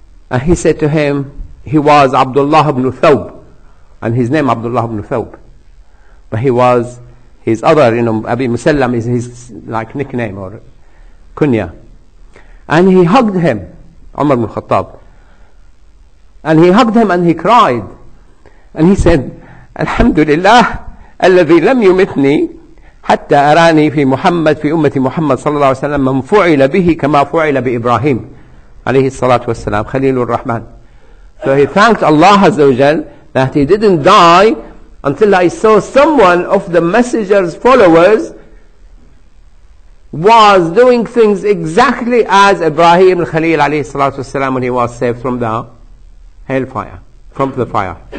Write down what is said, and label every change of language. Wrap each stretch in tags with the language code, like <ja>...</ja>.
<en>And he said to him, he was Abdullah ibn Thawb, and his name Abdullah ibn Thawb. But he was his other, Abi Musallam is his like nickname or kunya. And he hugged him, Umar ibn Khattab. And he hugged him and he cried. And he said,</en> <ar>Alhamdulillah, الذي لم يمتني حتى أراني في محمد في أمة محمد صلى الله عليه وسلم من فعل به كما فعل بإبراهيم عليه الصلاة والسلام خليل الرحمن.</ar> <en>So he thanked Allah Azza wa Jal that he didn't die until I saw someone of the messenger's followers was doing things exactly as Ibrahim al-Khalil alayhi salatu wasalam when he was saved from the hellfire, from the fire.</en>